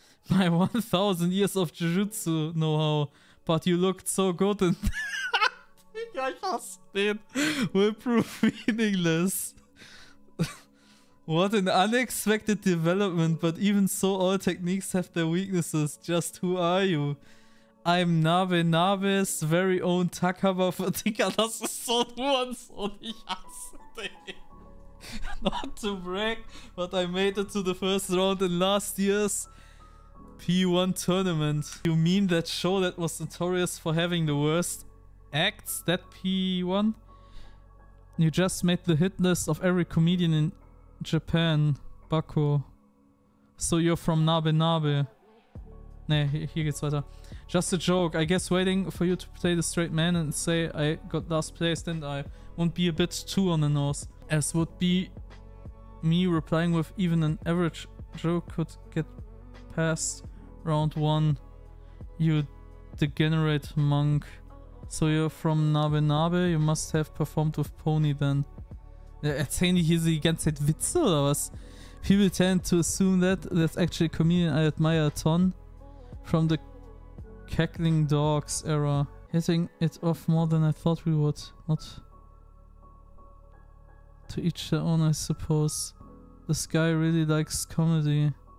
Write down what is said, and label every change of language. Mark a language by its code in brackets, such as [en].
[en] My 1000 years of Jujutsu know-how. But you looked so good and... [de] I hasse den. [en] Will prove meaningless. What an unexpected development, but even so all techniques have their weaknesses. Just who are you? I'm Nabe's very own Takaba. [de] Digga, das ist so und ich hasse den. [en] Not to brag, but I made it to the first round in last year's P1 tournament. You mean that show that was notorious for having the worst acts? That P1? You just made the hit list of every comedian in Japan. Bako. So you're from Nabe. [de] Ne, hier geht's weiter. [en] Just a joke. I guess waiting for you to play the straight man and say I got last place, didn't I? Won't be a bit too on the nose. As would be me replying with even an average joke could get past round 1. You degenerate monk. So you're from Nabe, you must have performed with Pony then. [de] Erzählen die hier so die ganze Zeit Witze oder was? [en] People tend to assume that's actually a comedian I admire a ton. From the cackling dogs era. Hitting it off more than I thought we would. Not to each their own, I suppose. This guy really likes comedy.